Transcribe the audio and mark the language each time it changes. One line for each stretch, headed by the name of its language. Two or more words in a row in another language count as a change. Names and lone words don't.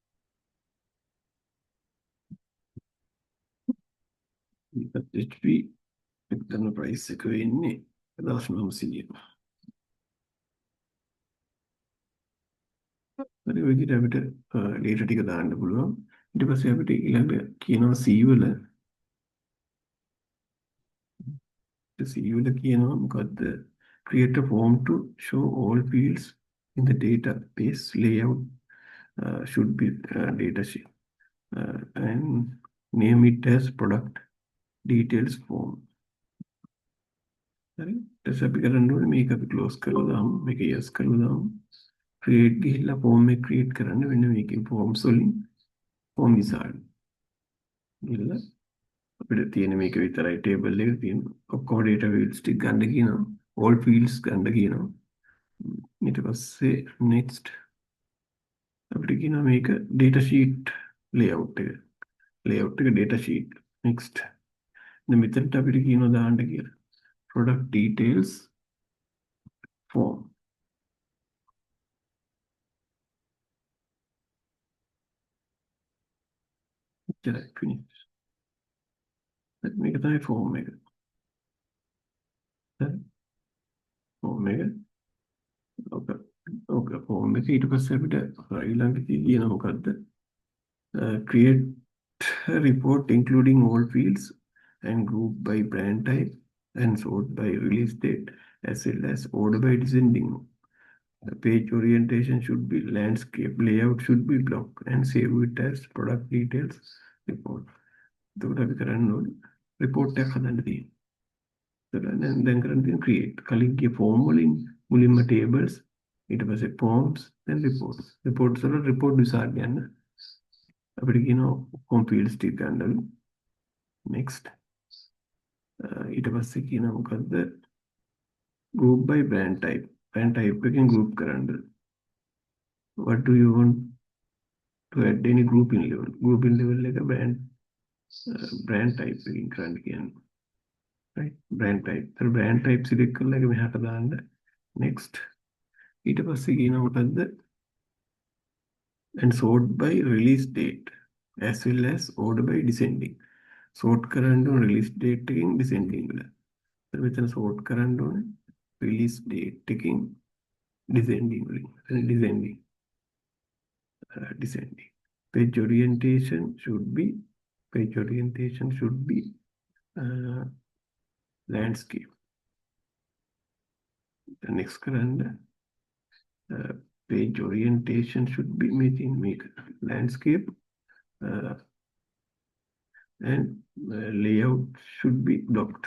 Sinhala: ඒකත් HP එක්තන ප්‍රයිස් එක වෙන්නේ 1900. හරි ඔය විදිහට අපිට data ටික දාන්න පුළුවන්. ඊට පස්සේ අපිට ඊළඟ කියනවා C වල කියනවා මොකද්ද?
English: create a form to show all fields in the database layout should be data sheet and name it as product details form.
Sinhala: හරි ඊට පස්සේ අපි කරන්න ඕනේ මේක අපි close කරලා දාමු. මේක yes කරලා දාමු. create ගිහිල්ලා form එක create කරන්න වෙන මේකේ forms වලින්
English: form wizard
Sinhala: ගිහිල්ලා අපිට තියෙන මේක විතරයි table එකේ තියෙන ඔක්කොම
English: data fields
Sinhala: ටික ගන්න කියනවා.
English: all fields
Sinhala: ගන්න කියනවා. ඊට පස්සේ next අපිට කියනවා මේක
English: data sheet layout
Sinhala: එක
English: data sheet next
Sinhala: දැන් මෙතනට අපිට කියනවා දාන්න කියලා.
English: product details form.
Sinhala: එච්චරයි finish. මේක තමයි form එක. form එක. ඕක form එක ඊට පස්සේ අපිට ඊළඟට කියන මොකද්ද?
English: Create a report including all fields and group by brand type and sort by release date as well as order by descending. The page orientation should be landscape, layout should be block and save it as product details report.
Sinhala: එතකොට අපි කරන්න ඕනේ report එකක් හදන්න තියෙනවා. දැන් කරන්න තියෙන create. කලින් ගිය form වලින් මුලින්ම tables ඊට පස්සේ
English: forms then reports.
Sinhala: reports වල
English: report wizard
Sinhala: යන්න අපිට කියනවා ඔක්කොම fields ටික ගන්නලු. next ඊට පස්සේ කියනවා මොකද්ද?
English: group by brand type. brand type
Sinhala: එකෙන් group කරන්න.
English: what do you want to add any group in level? group in level
Sinhala: එක
English: brand type
Sinhala: එකකින් කරන්න කියන්නේ.
English: right brand type.
Sinhala: तर
English: brand type select
Sinhala: කරලා ඒක මෙහාට දාන්න. next ඊට පස්සේ කියනවා මොකද්ද?
English: and sort by release date as well as order by descending.
Sinhala: sort කරන්න ඕන
English: release date
Sinhala: එකකින් descending වල. මෙතන sort කරන්න ඕනේ
English: release date
Sinhala: එකකින් descending වලින්.
English: descending descending. Page orientation should be landscape. The next කරන්න page orientation should be make landscape and layout should be blocked.